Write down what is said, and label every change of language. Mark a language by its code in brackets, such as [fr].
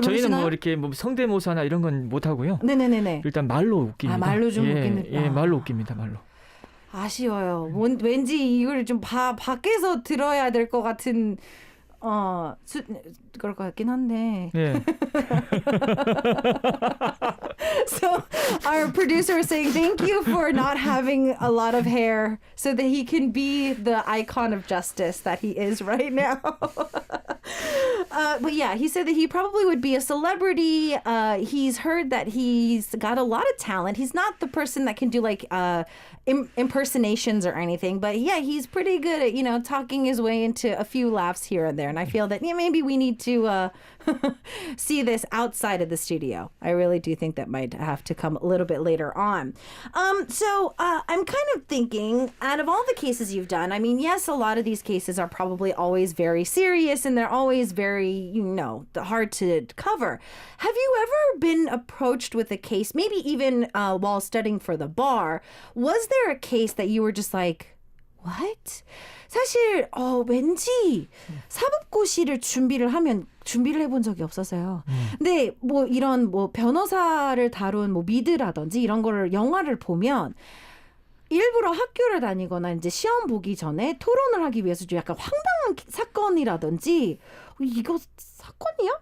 [ko] 저희는 뭐 이렇게 뭐 성대모사나 이런 건 못 하고요. 네네네. 일단 말로 웃깁니다. 말로 좀 웃깁니다. 말로 웃깁니다. 말로. 아쉬워요. 왠지 이걸 좀 밖에서 들어야 될 것 같은 그럴 것 같긴 한데. 예. [en] So our producer is saying thank you for not having a lot of hair so that he can be the icon of justice that he is right now. But yeah, he said that he probably would be a celebrity. He's heard that he's got a lot of talent. He's not the person that can do like impersonations or anything, but yeah, he's pretty good at, talking his way into a few laughs here and there. And I feel that maybe we need to see this outside of the studio. I really do think that might have to come a little bit later on. So I'm kind of thinking, out of all the cases you've done, I mean, yes, a lot of these cases are probably always very serious and they're always very, hard to cover. Have you ever been approached with a case, maybe even while studying for the bar? Was there a case that you were just like, what? [ko] 사실 왠지 사법고시를 준비를 해본 적이 없어서요. 근데 이런 변호사를 다룬 미드라든지 이런 거를 영화를 보면 일부러 학교를 다니거나 이제 시험 보기 전에 토론을 하기 위해서 좀 약간 황당한 사건이라든지 이거 사건이야?